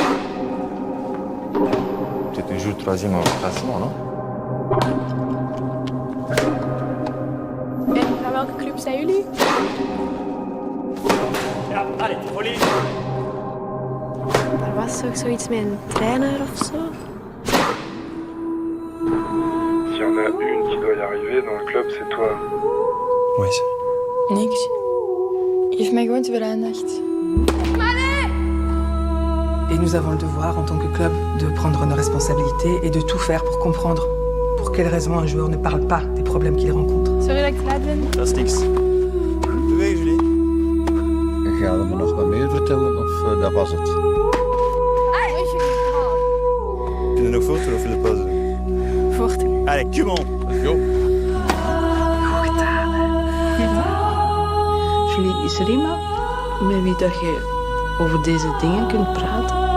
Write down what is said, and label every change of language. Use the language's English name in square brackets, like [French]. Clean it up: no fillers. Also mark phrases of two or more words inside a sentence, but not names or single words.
[French] Tu es toujours troisième au classement, non? [Dutch] En naar welke club zijn jullie? Ja, allez, Ollie. Er was toch zoiets met een trainer of zo? [French] S'il y en a une qui doit y arriver dans le club, c'est toi. Oui. [Dutch] Niks. Geef mij gewoon te veel aandacht. [French] Et nous avons le devoir, en tant que club, de prendre nos responsabilités et de tout faire pour comprendre pour quelles raisons un joueur ne parle pas des problèmes qu'il rencontre. [Dutch] Sorry dat ik te laat ben. Dat is niks. Doe mee, Julie. Ga je me nog wat meer vertellen of dat was het? [French] Tu nous faut, tu nous fais le pause. [Dutch] Voort. [French] Allez, [English] come on. Let's go. [Dutch] Julie, is er iemand met wie dat je over deze dingen kunt praten?